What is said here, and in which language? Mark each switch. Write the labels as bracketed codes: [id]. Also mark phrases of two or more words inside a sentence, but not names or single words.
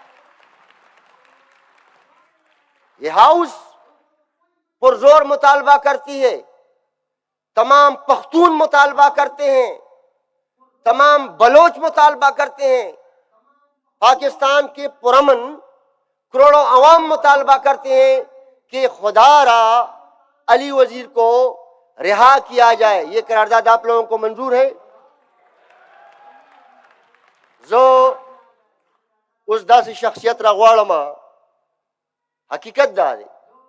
[ur] یہ ہاؤس پرزور مطالبہ کرتی ہے، تمام پختون مطالبہ کرتے ہیں، تمام بلوچ مطالبہ کرتے ہیں، پاکستان کے پرامن کروڑوں عوام مطالبہ کرتے ہیں کہ خدا را علی وزیر کو رہا کیا جائے. یہ قرارداد آپ لوگوں کو منظور ہے؟ [ps] زو اس دا سی شخصیت را غواړم، حقیقت دا دی